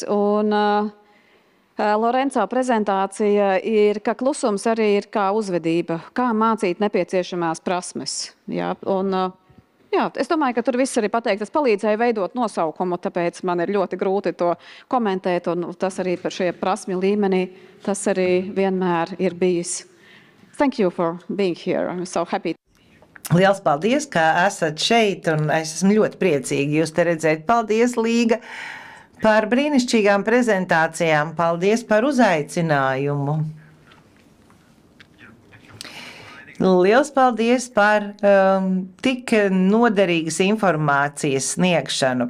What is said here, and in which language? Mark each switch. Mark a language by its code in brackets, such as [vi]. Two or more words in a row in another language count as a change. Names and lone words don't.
[lv] Un Lorenzo prezentācija ir, ka klusums arī ir kā uzvedība, kā mācīt nepieciešamās prasmes. Jā, un, es domāju, ka tur viss arī pateikt. Tas palīdzēja veidot nosaukumu, tāpēc man ir ļoti grūti to komentēt. Un tas arī par šie prasmju līmenī, tas arī vienmēr ir bijis. [en] Thank you for being here. I'm so happy. [lv] Liels paldies, ka esat šeit, un es esmu ļoti priecīgi jūs te redzēt. Paldies, Līga, par brīnišķīgām prezentācijām. Paldies par uzaicinājumu. Liels paldies par tik noderīgas informācijas sniegšanu.